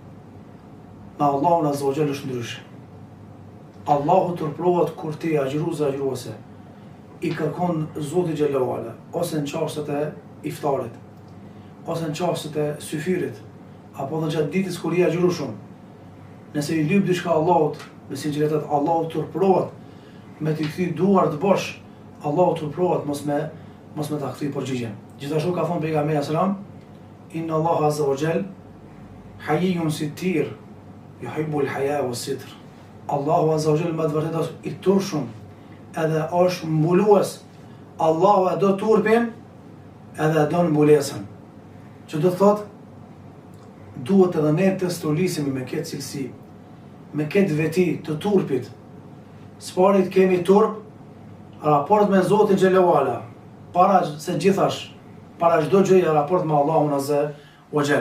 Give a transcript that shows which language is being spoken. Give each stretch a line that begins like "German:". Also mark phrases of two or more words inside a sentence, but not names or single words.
Albanian: Me Allahun
Arabic: عز وجل
Albanian: është ndryshe. Allahu turprohet kur ti xhiruese i kërkon Zotit
Arabic: جل وعلا,
Albanian: ose në çastet e iftarit, ose në çastet e syfirit, apo në gjatë ditës kur i agjëru shumë. Nëse i lyp diçka Allahut, me sinqeritet, Allahu turprohet me t'i kthy duart bosh, Allahu turprohet mos me ta kthy përgjigjen. Gjithashtu ka thënë pejgamberi
Arabic: صلى الله عليه وسلم: إن الله عز وجل حيي ستير يحب الحياء والستر.
Albanian: Allahu
Arabic: عز وجل
Albanian: me vërtet është i turpshëm, edhe është mbulues. Allahu e do turpin, edhe do mbulesën. Që do thotë, duhet edhe ne të stolisemi me këtë cilësi, me këtë veti të turpit. S'parit kemi turp, raport me Zotin
Arabic: جل وعلا,
Albanian: para se gjithash, para çdo gjëje raport me Allahun
Arabic: عز وجل.